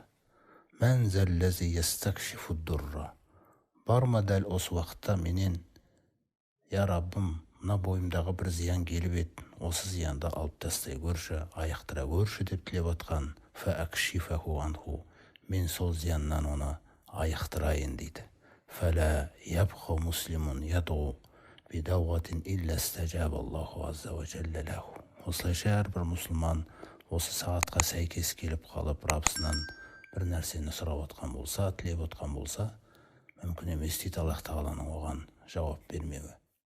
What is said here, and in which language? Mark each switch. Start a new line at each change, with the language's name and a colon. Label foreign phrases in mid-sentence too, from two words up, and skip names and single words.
Arabic: من ذا الذي يستكشف الضر,
Kazakh: бар ма дәл осы уақытта менен, я Раббым, мына бойымдағы бір зиян келіп еді, осы зиянды алып тастай көрші, аяқтыра көрші деп тілеп отқан,
Arabic: فأكشفه عنه,
Kazakh: мен сол зияннан оны аяқтырайын дейді.
Arabic: فلا يبقى مسلم يدعو بدعوة إلا استجاب الله عز وجل له.
Kazakh: Осылайша әрбір мұсылман осы сағатқа сәйкес келіп қалып, Раббысынан бір нәрсені сұрап отқан болса, тілеп отқан болса, мүмкін емес дейді Аллах Тағаланың оған жауап бермеуі.